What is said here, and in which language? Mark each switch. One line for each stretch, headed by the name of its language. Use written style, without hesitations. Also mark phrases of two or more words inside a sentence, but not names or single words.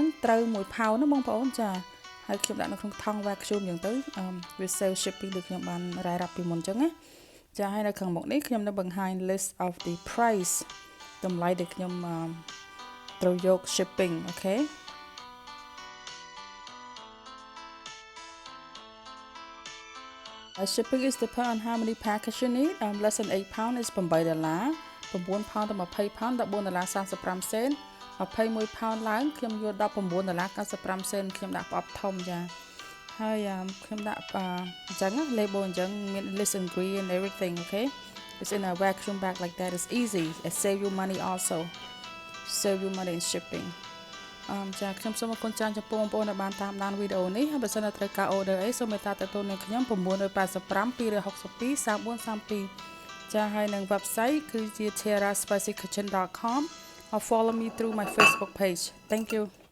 Khmer: ត្រូវ1 pound ណាបងប្អូនចាហើយខ្ញុំដាក់នៅក្នុងថង់ vacuum អញ្ចឹងទៅវា
English: save shipping
Khmer: ដូចខ្ញុំបានរ៉ាយរាប់ពីមុនអញ្ចឹងណាចាហើយនៅខាងមុខនេះខ្ញុំនឹងបង្ហាញ
English: list of the price
Khmer: តម្លៃដែលខ្ញុំត្រូវយក shipping
English: okay shipping is depend on how many package you need. Less than 8 pound is $8 9 pound
Khmer: ទៅ20 pound $14.35 សេន21 pound ឡើងខ្ញុំយក$19.95សេនខ្ញុំដាក់ប្រអប់ធំចា ហើយខ្ញុំដាក់អញ្ចឹង label អញ្ចឹងមាន
English: list ingredient and everything okay it's in a vacuum bag like that it's easy it save you money also save you money in shipping
Khmer: ចាខ្ញុំសូមអរគុណច្រើនចំពោះបងប្អូនដែលបានតាមដានវីដេអូនេះហើយបើសិនជាត្រូវការ order អីសូមមេត្តាទាក់ទងនឹងខ្ញុំ985 262 3432ចាហើយនឹង website គឺជា
English: theara spicykitchen.com or follow me through my Facebook page thank you